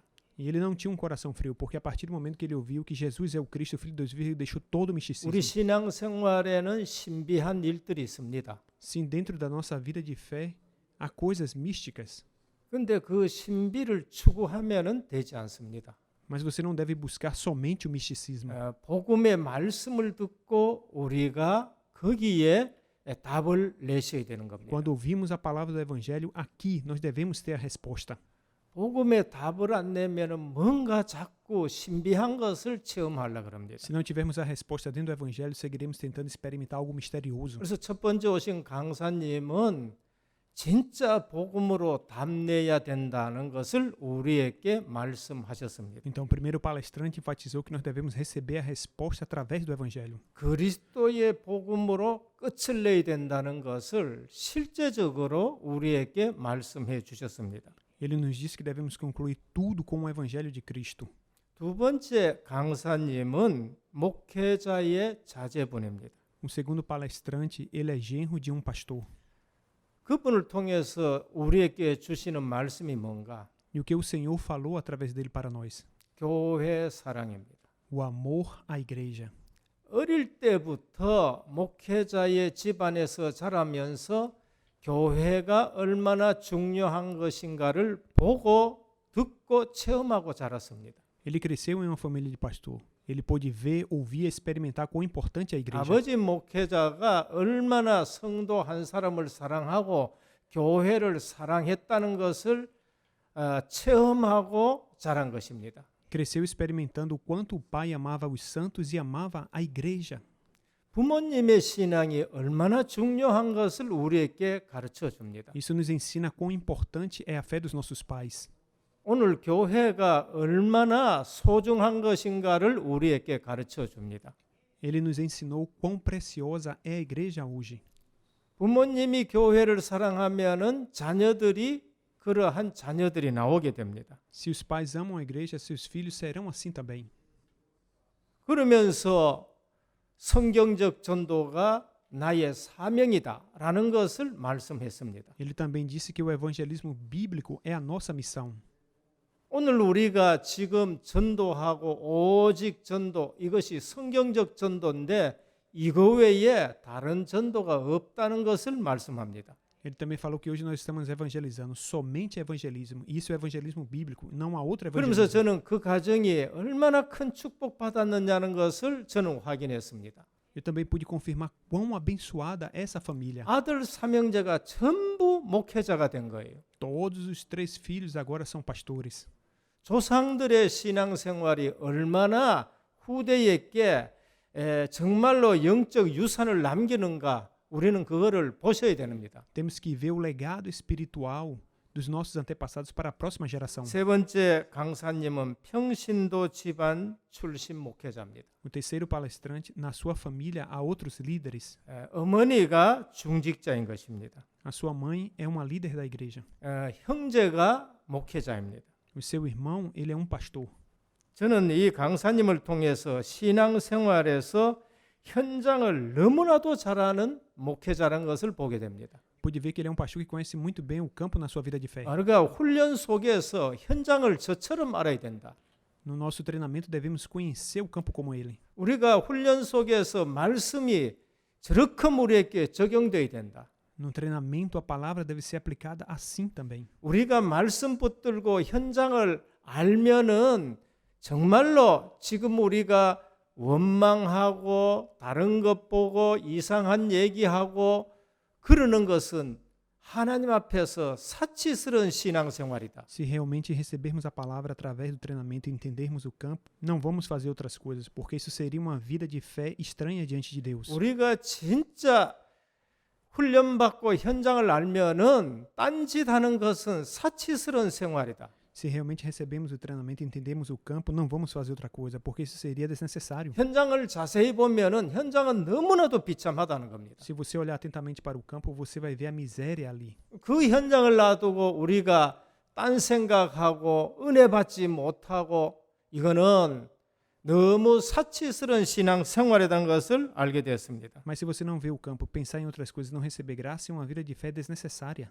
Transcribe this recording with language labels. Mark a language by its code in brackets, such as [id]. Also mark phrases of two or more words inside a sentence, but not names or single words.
[pt] E ele não tinha um coração frio, porque a partir do momento que ele ouviu que Jesus é o Cristo, o Filho de Deus vivo, ele deixou todo o misticismo. [ko] 우리 신앙생활에는 신비한 일들이 있습니다. [pt] Sim, dentro da nossa vida de fé, há coisas místicas. [ko] 그런데 그 신비를 추구하면은 되지 않습니다. [pt] Mas você não deve buscar somente o misticismo. [ko] 복음의 말씀을 듣고 우리가 거기에 답을 내셔야 되는 겁니다. [pt] Quando ouvimos a palavra do Evangelho, aqui nós devemos ter a resposta. [ko] 복음의 답을 안 내면은 뭔가 자꾸 신비한 것을 체험하려고 합니다. [pt] Se não tivermos a resposta dentro do Evangelho, seguiremos tentando experimentar algo misterioso. [ko] 그래서 첫 번째 오신 강사님은 진짜 복음으로 답내야 된다는 것을 우리에게 말씀하셨습니다. [pt] Então, o primeiro palestrante enfatizou que nós devemos receber a resposta através do Evangelho. [ko] 그리스도의 복음으로 끝을 내야 된다는 것을 실제적으로 우리에게 말씀해 주셨습니다. [pt] Ele nos disse que devemos concluir tudo com o Evangelho de Cristo. [ko] 두 번째 강사님은 목회자의 자제분입니다. [pt] O segundo palestrante, ele é genro de um pastor. [ko] 그분을 통해서 우리에게 주시는 말씀이 뭔가? [pt] E o que o Senhor falou através dele para nós? [ko] 교회 사랑입니다. [pt] O amor à igreja. [ko] 어릴 때부터 목회자의 집안에서 자라면서 교회가 얼마나 중요한 것인가를 보고 듣고 체험하고 자랐습니다. [pt] Ele cresceu em uma família de pastor. Ele pôde ver, ouvir e experimentar quão importante é a igreja. [ko] 아버지 목회자가 얼마나 성도 한 사람을 사랑하고 교회를 사랑했다는 것을 체험하고 자란 것입니다. [pt] Cresceu experimentando o quanto o pai amava os santos e amava a igreja. [ko] 부모님의 신앙이 얼마나 중요한 것을 우리에게 가르쳐 줍니다. [pt] Isso nos ensina quão importante é a fé dos nossos pais. [ko] 오늘 교회가 얼마나 소중한 것인가를 우리에게 가르쳐 줍니다. [pt] Ele nos ensinou quão preciosa é a igreja hoje. [ko] 부모님이 교회를 사랑하면은 자녀들이 그러한 자녀들이 나오게 됩니다. [pt] Se os pais amam a igreja, seus filhos serão assim também. [ko] 그러면서 성경적 전도가 나의 사명이다라는 것을 말씀했습니다. [pt] Ele também disse que o evangelismo bíblico é a nossa missão. [ko] 오늘 우리가 지금 전도하고 오직 전도, 이것이 성경적 전도인데 이거 외에 다른 전도가 없다는 것을 말씀합니다. [pt] Ele também falou que hoje nós estamos evangelizando somente evangelismo. Isso é evangelismo bíblico, não há outro [ko] 그러면서 [pt] evangelismo. [ko] 저는 그 가정이 얼마나 큰 축복받았느냐는 것을 저는 확인했습니다. [pt] Eu também pude confirmar quão abençoada é essa família. [ko] 아들 삼형제가 전부 목회자가 된 거예요. [pt] Todos os 3 filhos agora são pastores. [ko] 조상들의 신앙생활이 얼마나 후대에게 정말로 영적 유산을 남기는가 우리는 그거를 보셔야 됩니다. [pt] Temos que ver o legado espiritual dos nossos antepassados para a próxima geração. [ko] 세 번째 강사님은 평신도 집안 출신 목회자입니다. [pt] O terceiro palestrante, na sua família há outros líderes. [ko] 어머니가 중직자인 것입니다. [pt] A sua mãe é uma líder da igreja. [ko] 형제가 목회자입니다. [pt] O seu irmão, ele é um pastor. [ko] 저는 이 강사님을 통해서 신앙생활에서 현장을 너무나도 잘하는 목회자라는 것을 보게 됩니다. [pt] Pude ver que ele é um pastor que conhece muito bem o campo na sua vida de fé. [ko] 우리가 훈련 속에서 현장을 저처럼 알아야 된다. [pt] No nosso treinamento devemos conhecer o campo como ele. [ko] 우리가 훈련 속에서 말씀이 저렇게 우리에게 적용돼야 된다. [pt] No treinamento a palavra deve ser aplicada assim também. [ko] 우리가 말씀 붙들고 현장을 알면은 정말로 지금 우리가 원망하고 다른 것 보고 이상한 얘기하고 그러는 것은 하나님 앞에서 사치스러운 신앙생활이다. [pt] Se realmente recebermos a palavra através do treinamento e entendermos o campo, não vamos fazer outras coisas, porque isso seria uma vida de fé estranha diante de Deus. [ko] 우리가 진짜 훈련받고 현장을 알면은 딴짓하는 것은 사치스러운 생활이다. [pt] Se realmente recebemos o treinamento e entendemos o campo, não vamos fazer outra coisa, porque isso seria desnecessário. [ko] 현장을 자세히 보면은 현장은 너무나도 비참하다는 겁니다. [pt] Se você olhar atentamente para o campo, você vai ver a miséria ali. [ko] 그 현장을 놔두고 우리가 딴 생각하고 은혜 받지 못하고 이거는 너무 사치스러운 신앙 생활이라는 것을 알게 되었습니다. [pt] Mas se você não vê o campo, pensar em outras coisas, não receber graça, é uma vida de fé desnecessária.